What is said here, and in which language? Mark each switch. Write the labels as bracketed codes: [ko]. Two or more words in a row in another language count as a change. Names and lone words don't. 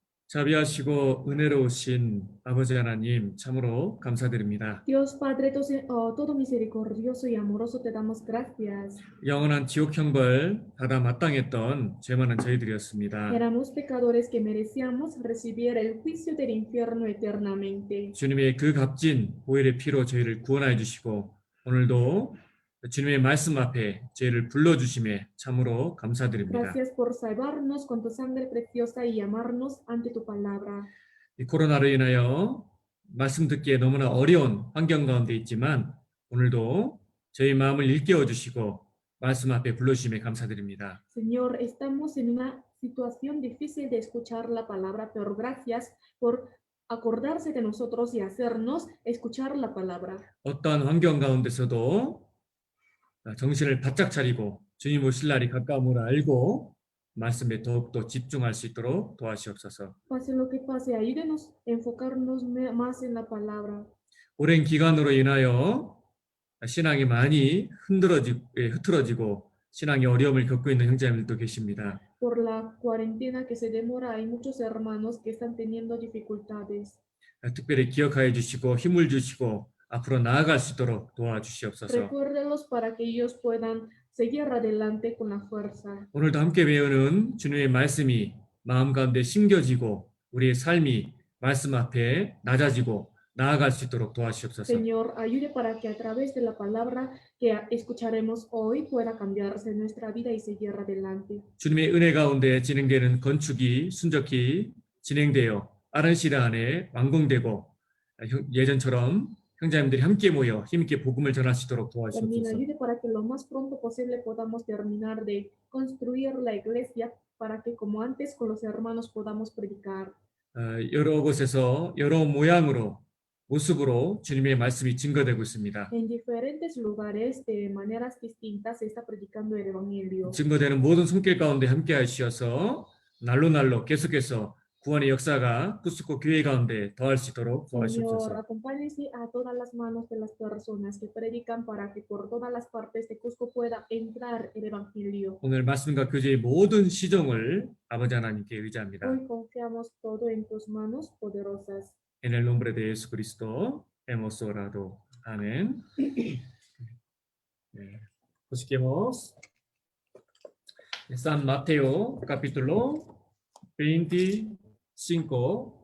[ko] 자비하시고 은혜로우신 아버지 하나님 참으로 감사드립니다. [es] Dios Padre todo misericordioso y amoroso, te damos gracias. [ko] 영원한 지옥 형벌 받아 마땅했던 죄 많은 저희들이었습니다. [es] Éramos pecadores que merecíamos recibir el juicio del infierno eternamente. [ko] 주님의 그 값진 보혈의 피로 저희를 구원하여 주시고 오늘도 주님의 말씀 앞에 저희를 불러주심에 참으로 감사드립니다. [es] Gracias por salvarnos con tu sangre preciosa y llamarnos ante tu palabra. [ko] 이 코로나로 인하여 말씀 듣기에 너무나 어려운 환경 가운데 있지만 오늘도 저희 마음을 일깨워 주시고 말씀 앞에 불러주심에 감사드립니다. [es] Señor, estamos en una situación difícil de escuchar la palabra, pero gracias por acordarse de nosotros y hacernos escuchar la palabra. [ko] 어떠한 환경 가운데서도 정신을 바짝 차리고 주님 오실 날이 가까움을 알고 말씀에 더욱더 집중할 수 있도록 도와주옵소서. [es] Pase lo que pase, ayúdenos a enfocarnos más en la palabra. [ko] 오랜 기간으로 인하여 신앙이 많이 흐트러지고 신앙의 어려움을 겪고 있는 형제님들도 계십니다. [es] Por la cuarentena que se demora, hay muchos hermanos que están teniendo dificultades. [ko] 특별히 기억하여 주시고 힘을 주시고 앞으로 나아갈 수 있도록 도와주시옵소서. [es] Recuérdelos para que ellos puedan seguir adelante con la fuerza. [ko] 오늘도 함께 배우는 주님의 말씀이 마음 가운데 심겨지고 우리의 삶이 말씀 앞에 낮아지고 나아갈 수 있도록 도와주시옵소서. [es] Señor, ayude para que a través de la palabra que escucharemos hoy pueda cambiarse nuestra vida y seguir adelante. [ko] 주님의 은혜 가운데 진행되는 건축이 순적히 진행되어 빠른 시간 안에 완공되고 예전처럼 형제님들이 함께 모여 힘있게 복음을 전할 수 있도록 [es] También [ko] 도와주시옵소서. [es] ayude para que lo más pronto posible podamos terminar de construir la iglesia para que como antes con los hermanos podamos predicar. [ko] 여러 곳에서 여러 모습으로 주님의 말씀이 증거되고 있습니다. [es] En diferentes lugares, de maneras distintas, se está predicando el evangelio. [ko] 증거되는 모든 손길 가운데 함께 하시어서 날로 계속해서 구원의 역사가 구스코 교회 가운데 더할 수 있도록 [es] Señor, [ko] 도와주옵소서. [es] acompáñese a todas las manos de las personas que predican para que por todas las partes de Cusco pueda entrar el evangelio. [ko] 오늘 말씀과 교제의 모든 시종을 아버지 하나님께 의지합니다. [es] Hoy confiamos todo en tus manos poderosas. En el nombre de Jesucristo hemos orado. Amén. Busquemos San Mateo capítulo 25.